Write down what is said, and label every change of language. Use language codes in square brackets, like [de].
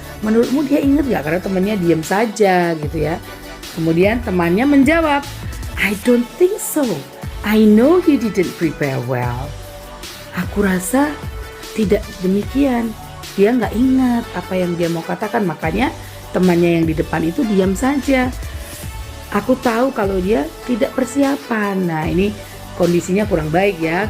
[id] Menurutmu dia ingat gak? Karena temannya diam saja gitu ya. Kemudian temannya menjawab, I don't think so. [en] I know he didn't prepare well. [id] Aku rasa tidak demikian. Dia nggak ingat apa yang dia mau katakan, makanya temannya yang di depan itu diam saja. Aku tahu kalau dia tidak persiapan. Nah, ini kondisinya kurang baik ya.